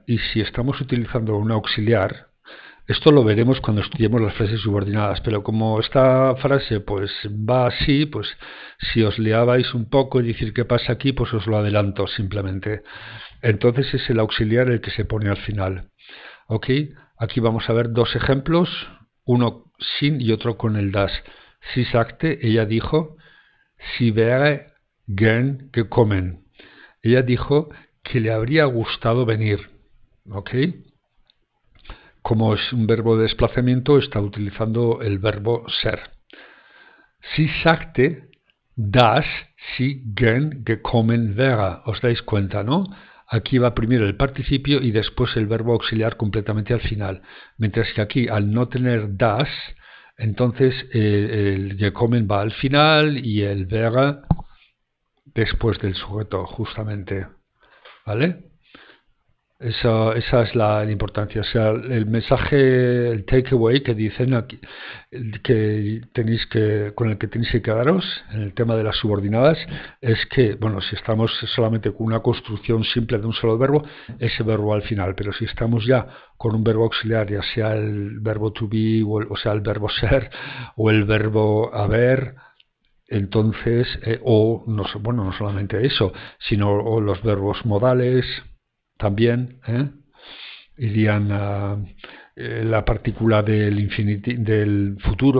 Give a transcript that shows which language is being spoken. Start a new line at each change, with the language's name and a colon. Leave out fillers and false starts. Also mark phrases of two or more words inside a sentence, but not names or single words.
Spanish: Y si estamos utilizando un auxiliar, esto lo veremos cuando estudiemos las frases subordinadas, pero como esta frase pues va así, pues si os liabais un poco y decir qué pasa aquí, pues os lo adelanto simplemente. Entonces es el auxiliar el que se pone al final. ¿Ok? Aquí vamos a ver dos ejemplos, uno sin y otro con el das.
German: Sie sagte,
Spanish: ella dijo,
German: sie wäre gern gekommen.
Spanish: Ella dijo que le habría gustado venir. ¿Ok? Como es un verbo de desplazamiento, está utilizando el verbo ser.
German: Sie sagte, dass sie gern gekommen wäre.
Spanish: ¿Os dais cuenta, no? Aquí va primero el participio y después el verbo auxiliar completamente al final. Mientras que aquí, al no tener das, entonces el gekommen va al final y el wäre después del sujeto, justamente. ¿Vale? Esa es la importancia. O sea, el mensaje, el takeaway que dicen aquí, con el que tenéis que quedaros en el tema de las subordinadas, es que, si estamos solamente con una construcción simple de un solo verbo, ese verbo al final. Pero si estamos ya con un verbo auxiliar, ya sea el verbo
English: to be,
Spanish: o sea, el verbo ser, o el verbo haber, entonces, no solamente eso, sino los verbos modales también, irían a la partícula del futuro.